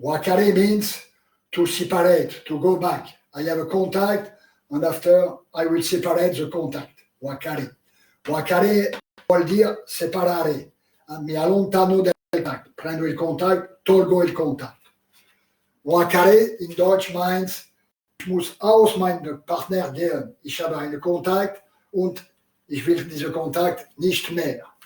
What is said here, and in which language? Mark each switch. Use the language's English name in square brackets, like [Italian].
[English] Wakare means to separate, to go back. I have a contact, and after I will separate the contact. Wakare. [Italian] Wakare, vuol dire separare. Mi allontano del contact. Prendo il contact, tolgo il contact. [German] Wakare in Deutsch meint, ich muss aus meinem Partner gehen. Ich habe einen Kontakt und ich will diesen Kontakt nicht mehr.